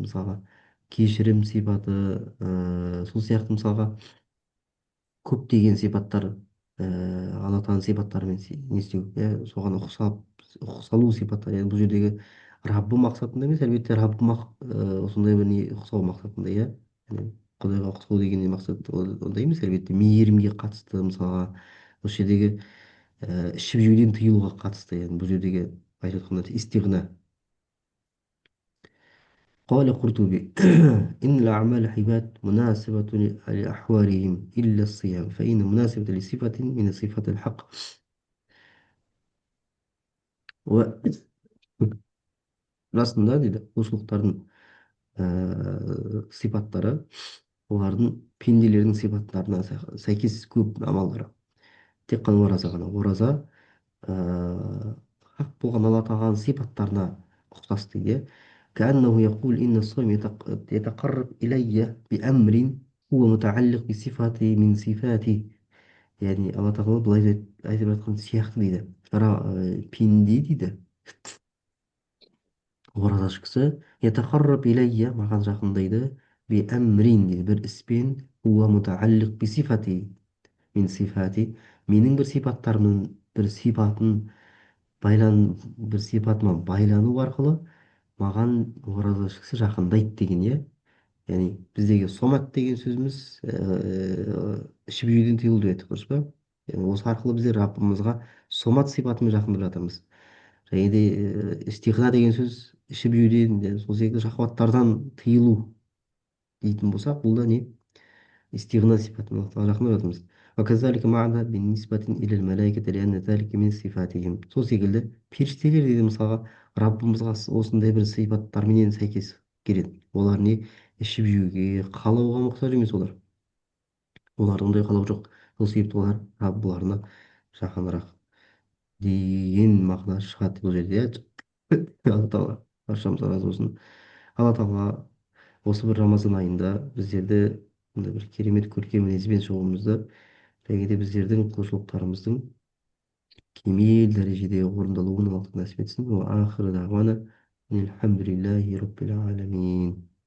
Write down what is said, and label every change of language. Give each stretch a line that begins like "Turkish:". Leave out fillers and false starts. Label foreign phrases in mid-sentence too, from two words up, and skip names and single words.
Kazakh: мысалға кешірім сипаты сол сияқты мысалға көптеген сипаттар алла тағаланың сипаттарымен не істеу иә соған ұқсалу сипаттар яғни бұл жердегі раббы мақсатында емес әлбетте раббы осындай бір не ұқсау мақсатында иә яғни құдайға ұқсау деген не мақсат ондай емес әлбетте мейірімге қатысты мысалға осы жердегі ішіп жеуден тыйылуға қатысты яғни бұл жердегі айтып жатқанда истиғна
Arabic: قال قرطبي إن الأعمال عباد مناسبة لأحوالهم إلا الصيام فإن مناسبة لصفة من صفات الحق
Kazakh: расында дейді құлшылықтардың сипаттары олардың пенделердің сипаттарына сәйкес көп амалдары тек қана ораза ғана ораза хақ болған алла тағаланың сипаттарына ұқсас дейді
Arabic: كأنه يقول إن الصوم يتقرب إلي بأمر هو متعلق بصفة من صفاتي
Kazakh: яғни алла тағала былай айтып жатқан сияқты дейді пенде дейді оразашы кісі
Arabic: يتقرب إلي
Kazakh: маған жақындайды بأمر дейді бір іспен
Arabic: هو متعلق بصفتي من صفاتي
Kazakh: менің бір сипаттарымның бір сипатын бір сипатыма байлану арқылы маған оразашы кісі жақындайды деген иә яғни біздегі сомат деген сөзіміз ішіп жеуден тыйылу деп айттық дұрыс па яғни осы арқылы біздер раббымызға сомат сипатымен жақындап жатырмыз және де истиғна деген сөз ішіп жеуден сол секілді шахуаттардан тыйылу дейтін болсақ бұл да не
Arabic: استغناء صفات الله تعالى رحمة الله وكذلك معنى بالنسبة إلى الملائكة لأن ذلك من صفاتهم
Kazakh: сол секілді періштелер дейді мысалға раббымызға осындай бір сипаттарменен сәйкес келеді олар не ішіп жеуге қалауға мұқтаж емес оларда ондай қалау жоқ сол себепті олар раббыларына жақынырақ деген мағына шығады бұл жерде иә алла тағала баршамызға разы болсын алла тағала осы бір рамазан айында біздерді мындай бір керемет көркем мінезбен шығуымызды және де біздердің құлшылықтарымыздың кемел дәрежеде орындалуын алла нәсіп етсін.
Arabic: وآخر دعوانا. الحمد لله رب العالمين.